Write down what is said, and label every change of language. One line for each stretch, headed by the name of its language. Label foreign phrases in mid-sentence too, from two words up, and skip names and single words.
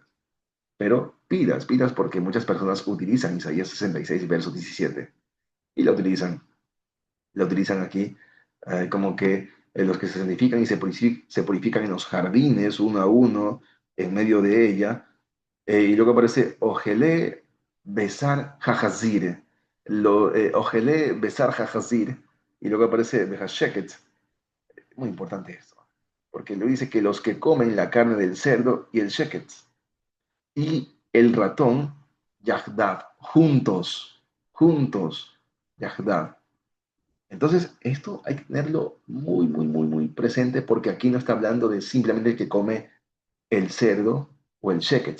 Spanish: Pero pidas, porque muchas personas utilizan Isaías 66, verso 17, y la utilizan aquí como que los que se santifican y se purifican en los jardines, uno a uno, en medio de ella, y luego aparece
Hebrew: אוכלי בשר החזיר. אוכלי בשר החזיר.
Spanish: Y luego aparece Behasheket. Muy importante esto. Porque le dice que los que comen la carne del cerdo y el sheket y el ratón, Yahdav, juntos, Yahdav. Entonces, esto hay que tenerlo muy presente porque aquí no está hablando de simplemente el que come el cerdo o el sheket.